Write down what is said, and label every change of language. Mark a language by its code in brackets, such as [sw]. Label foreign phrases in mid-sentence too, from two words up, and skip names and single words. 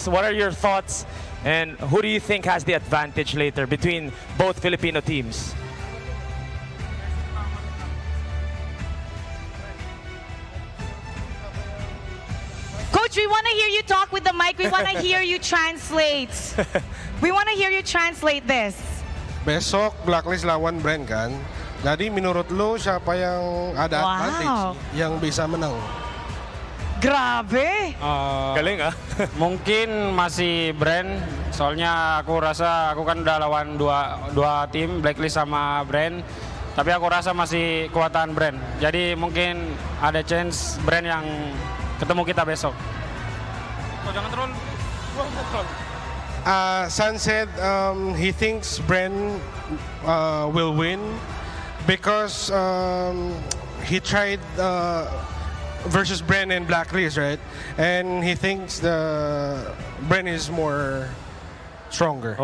[en] What are your thoughts and who do you think has the advantage later between both Filipino teams? Coach, we want to hear you talk with the mic. We want to hear you translate. We want to hear you translate this. [id] Besok, blacklist lawan Bren kan. Jadi menurut lo siapa yang ada Wow. advantage yang bisa menang? [tl] Grabe. Galing ah. [id] Mungkin masih Bren, soalnya aku rasa aku kan udah lawan dua tim, Blacklist sama Bren. Tapi aku rasa masih kekuatan Bren. Jadi mungkin ada chance Bren yang ketemu kita besok. Oh, jangan troll. [en] San said he thinks Bren will win because he tried versus Bren and Blacklist, right? And he thinks Bren is more stronger.